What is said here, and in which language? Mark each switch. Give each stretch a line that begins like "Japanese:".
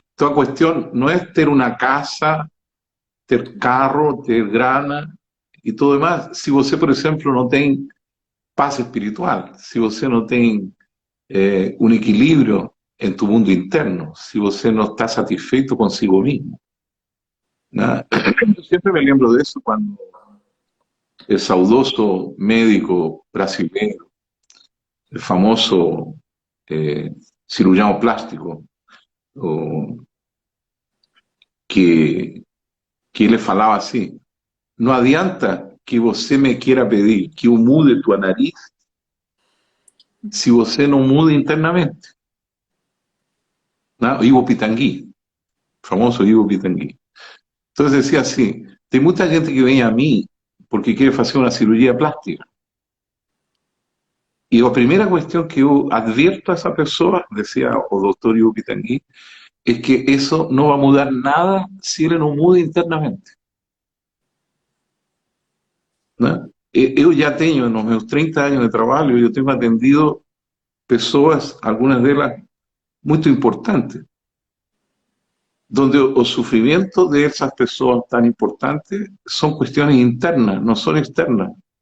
Spanish: Toda cuestión no es tener una casa, tener carro, tener grana y todo demás, si você, por ejemplo, no tiene paz espiritual, si você no tiene un equilibrio en tu mundo interno, si você no está satisfecho consigo mismo, ¿no?
Portuguese: Siempre me lembro de eso cuando el saudoso médico brasileño, el famoso cirujano plástico, que ele falava assim: não adianta que você me queira pedir que eu mude tua nariz se você não muda internamente, ¿no? Ivo Pitangui, famoso Ivo Pitangui. Entonces decía así: tem muita gente que vem a mim porque quiere fazer uma cirurgia plástica.
Spanish: Y la primera cuestión que yo advierto a esa persona, decía el doctor Ivo Pitangui, es que eso no va a mudar nada si él no muda internamente, ¿no? Yo ya tengo, en los meus 30 años de trabajo, yo tengo atendido personas, algunas de ellas muy importantes, donde el sufrimiento de esas personas tan importantes son cuestiones internas, no son externas.